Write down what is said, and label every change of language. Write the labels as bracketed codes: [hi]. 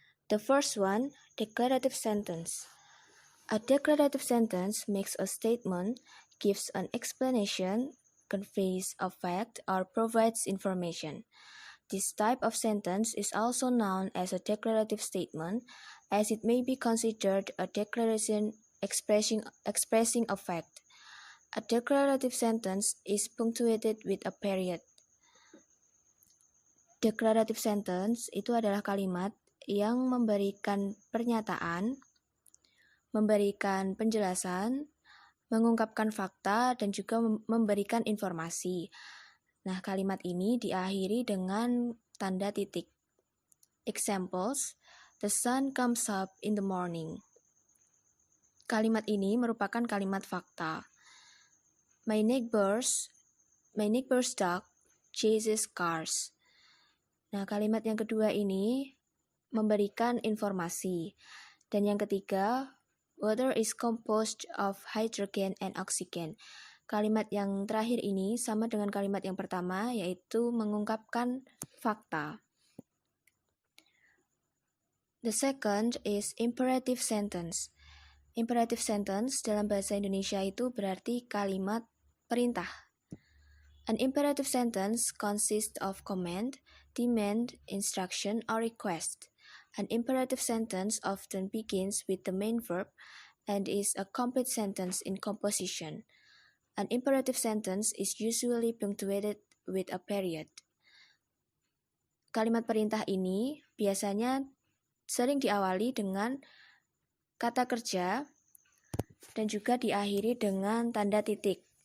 [en] The first one, declarative sentence. A declarative sentence makes a statement, gives an explanation, conveys a fact, or provides information. This type of sentence is also known as a declarative statement, as it may be considered a declaration expressing a fact. A declarative sentence is punctuated with a period. [id] Declarative sentence itu adalah kalimat yang memberikan pernyataan, memberikan penjelasan, mengungkapkan fakta, dan juga memberikan informasi. Nah, kalimat ini diakhiri dengan tanda titik. [en] Examples, the sun comes up in the morning. [id] Kalimat ini merupakan kalimat fakta. [en] My neighbor's dog chases cars. [id] Nah, kalimat yang kedua ini memberikan informasi. Dan yang ketiga, [en] water is composed of hydrogen and oxygen. [id] Kalimat yang terakhir ini sama dengan kalimat yang pertama, yaitu mengungkapkan fakta. [en] The second is imperative sentence. Imperative sentence [id] dalam bahasa Indonesia itu berarti kalimat perintah. [en] An imperative sentence consists of command, demand, instruction, or request. An imperative sentence often begins with the main verb and is a complete sentence in composition. An imperative sentence is usually punctuated with a period. [id] Kalimat perintah ini biasanya sering diawali dengan kata kerja dan juga diakhiri dengan tanda titik.